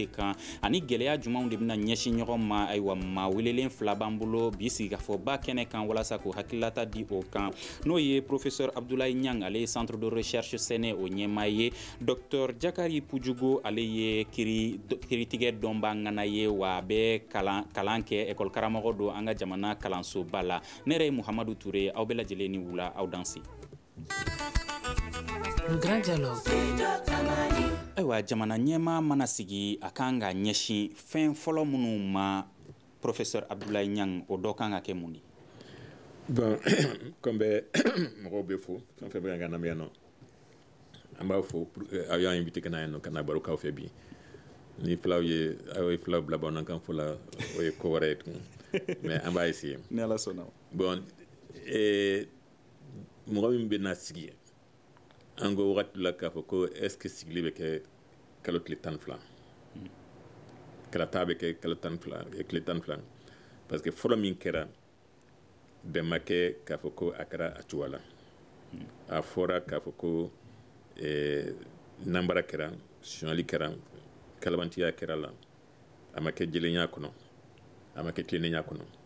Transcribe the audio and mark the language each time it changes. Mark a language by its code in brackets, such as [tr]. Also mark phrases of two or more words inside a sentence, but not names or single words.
[bm] kan ani gwɛlɛya jumanw de bena ɲɛsin ɲɔgɔn ma ayiwa ma welelen fila b'an bolo bi sigikafɔba kɛnɛ kan walasa k'o hakililata di o kan n'o ye professeur Abdoulaye Niang ale ye [fr] centre de recherche [bm] sɛnɛ o ɲɛma ye Dr Jakari Pujugo ale ye kiritigɛ dɔnba ŋana ye wa bɛ kalan kɛ école karamɔgɔ do an ka jamana kalansoba la ne yɛrɛ ye Muhamadu Ture aw bɛɛ lajɛlen ni wula aw dansi. [fr] Le grand dialogue. [bm] Ayiwa jamana ɲɛma mana sigi a kan ka ɲɛsin fɛn fɔlɔ minnu ma professeur Abdoulaye Niang o dɔ kan ka kɛ mun di? [fr] Bon, comme [bm] mɔgɔw bɛ fo fɛn fɛn bɛ ka lamɛn yan nɔ an b'a fɔ aw y'an invité ka na yan nɔ ka na baro k'aw fɛ bi ni filaw ye aw ye filaw bila bamanankan fɔ la o ye ko wɛrɛ ye tun mais an b'a essayer ni Ala sɔnna bon mɔgɔ min bɛ na sigi an ko wagati la k'a fɔ ko [fr] est ce que [bm] sigili bɛ kɛ kalo tile 12 kalata bɛ kɛ kalo 12 tile 12 [fr] parce que [bm] fɔlɔ min kɛra bɛn ma kɛ k'a fɔ ko a kɛra a cogoya la a fɔra k'a fɔ ko nanbara kɛra sonyali kɛra kalabantiya kɛra la a ma kɛ jɛlenya kɔnɔ a ma kɛ tilennenya kɔnɔ